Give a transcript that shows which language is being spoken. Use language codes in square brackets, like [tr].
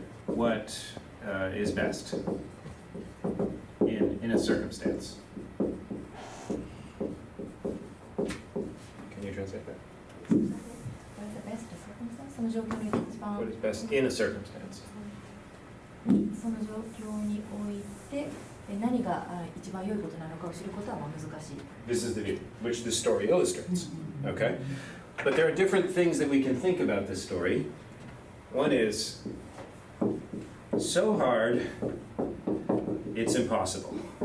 [en] what is best in a circumstance. Can you translate that? What's the best circumstance? [ja] その状況に一番番 [en] what is best in a circumstance. [ja] その状況において何が一番良いことなのかを知ることは難しい。 [en] This is the view, which this story illustrates. Okay? But there are different things that we can think about this story. One is so hard, it's impossible.